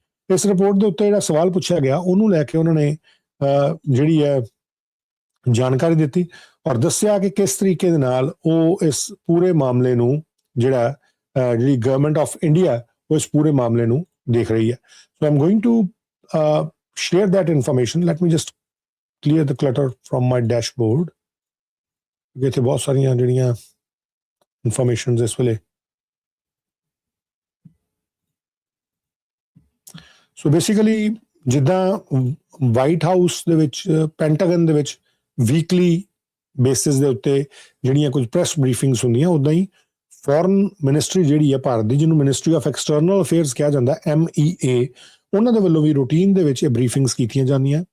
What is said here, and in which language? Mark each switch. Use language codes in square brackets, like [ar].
[pa] ਇਸ ਰਿਪੋਰਟ ਦੇ ਉੱਤੇ ਜਿਹੜਾ ਸਵਾਲ ਪੁੱਛਿਆ ਗਿਆ ਉਹਨੂੰ ਲੈ ਕੇ ਉਹਨਾਂ ਨੇ ਜਿਹੜੀ ਹੈ ਜਾਣਕਾਰੀ ਦਿੱਤੀ ਔਰ ਦੱਸਿਆ ਕਿ ਕਿਸ ਤਰੀਕੇ ਦੇ ਨਾਲ ਉਹ ਇਸ ਪੂਰੇ ਮਾਮਲੇ ਨੂੰ ਜਿਹੜਾ ਜਿਹੜੀ ਗਵਰਨਮੈਂਟ ਆਫ ਇੰਡੀਆ ਉਹ ਇਸ ਪੂਰੇ ਮਾਮਲੇ ਨੂੰ ਦੇਖ ਰਹੀ ਹੈ। [en] So I am going to share that information. Let me just clear the clutter from my dashboard. [pa] ਇੱਥੇ ਬਹੁਤ ਸਾਰੀਆਂ ਜਿਹੜੀਆਂ ਇਨਫੋਰਮੇਸ਼ਨਸ ਇਸ ਵੇਲੇ। ਸੋ ਬੇਸਿਕਲੀ ਜਿੱਦਾਂ ਵਾਈਟ ਹਾਊਸ ਦੇ ਵਿੱਚ, ਪੈਂਟਾਗਨ ਦੇ ਵਿੱਚ ਵੀਕਲੀ ਬੇਸਿਸ ਦੇ ਉੱਤੇ ਜਿਹੜੀਆਂ ਕੁਝ ਪ੍ਰੈਸ ਬਰੀਫਿੰਗਸ ਹੁੰਦੀਆਂ, ਉੱਦਾਂ ਹੀ ਫੋਰਨ ਮਿਨਿਸਟਰੀ ਜਿਹੜੀ ਹੈ ਭਾਰਤ ਦੀ, ਜਿਹਨੂੰ ਮਿਨਿਸਟਰੀ ਆਫ ਐਕਸਟਰਨਲ ਅਫੇਅਰਸ ਕਿਹਾ ਜਾਂਦਾ, MEA, ਉਹਨਾਂ ਦੇ ਵੱਲੋਂ ਵੀ ਰੂਟੀਨ ਦੇ ਵਿੱਚ ਇਹ ਬਰੀਫਿੰਗਸ ਕੀਤੀਆਂ ਜਾਂਦੀਆਂ।